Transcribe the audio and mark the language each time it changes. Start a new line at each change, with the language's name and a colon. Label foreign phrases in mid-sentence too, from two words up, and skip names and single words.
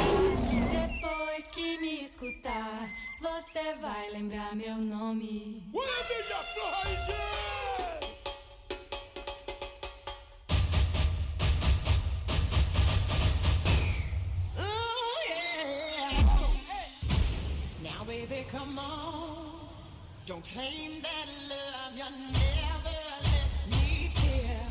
Portuguese: Depois que me escutar, você vai lembrar meu nome.
English: Oh yeah. Now baby come on. Don't claim that love you never let me feel.